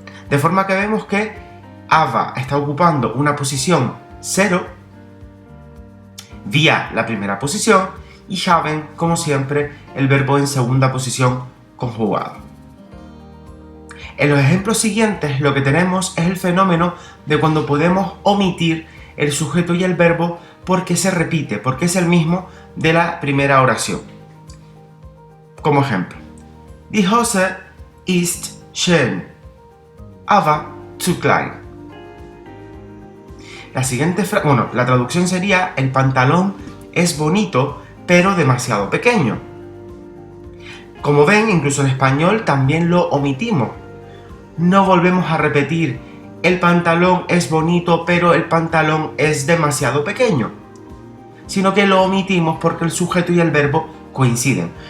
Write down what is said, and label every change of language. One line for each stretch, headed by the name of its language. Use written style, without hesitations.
Spanish: De forma que vemos que aber está ocupando una posición 0, wir la primera posición y haben, como siempre, el verbo en segunda posición conjugado. En los ejemplos siguientes lo que tenemos es el fenómeno de cuando podemos omitir el sujeto y el verbo porque se repite, porque es el mismo de la primera oración. Como ejemplo:
German: Die Hose ist schön, aber zu klein.
Spanish: La siguiente frase, la traducción sería: el pantalón es bonito, pero demasiado pequeño. Como ven, incluso en español también lo omitimos. No volvemos a repetir: el pantalón es bonito, pero el pantalón es demasiado pequeño, sino que lo omitimos porque el sujeto y el verbo coinciden.